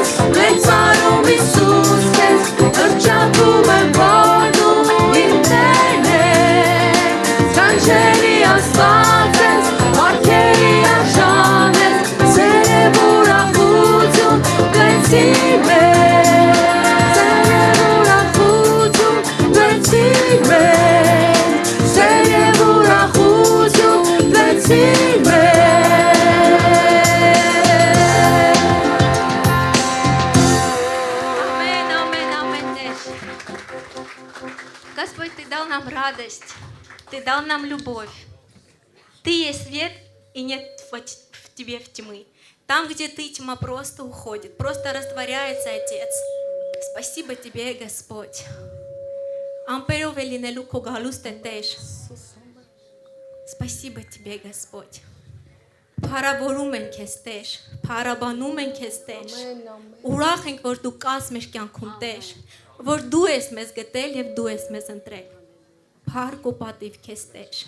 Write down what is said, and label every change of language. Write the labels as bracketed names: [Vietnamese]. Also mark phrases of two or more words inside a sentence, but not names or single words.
[Armenian] մեծարում Հիսուս քեզ Հռչակում եմ, որ դու իմ Տերն ես Սքանչելի Աստված ես, մարգերի արժան ես Սեր և ուրախություն տվեցիր մեզ Սեր և ուրախություն տվեցիր [Russian] Амен, амен, амен, Тер. Господь, Ты дал нам радость, Ты дал нам любовь. Ты есть свет, и нет в Тебе в тьмы. Там, где Ты, тьма просто уходит, просто растворяется, Отец. Спасибо Тебе, Господь. [Armenian] Ամպերով է լինելու քո գալուստը Տեր։ [Russian] Спасибо Тебе, Господь. [Armenian] Փառավորում ենք Քեզ Տեր, փառաբանում ենք Քեզ Տեր։ Ուրախ ենք, որ Դու կաս մեր կյանքում Տեր, որ Դու ես մեզ գտել եւ Դու ես մեզ ընտրել։ Փառք ու պատիվ Քեզ Տեր։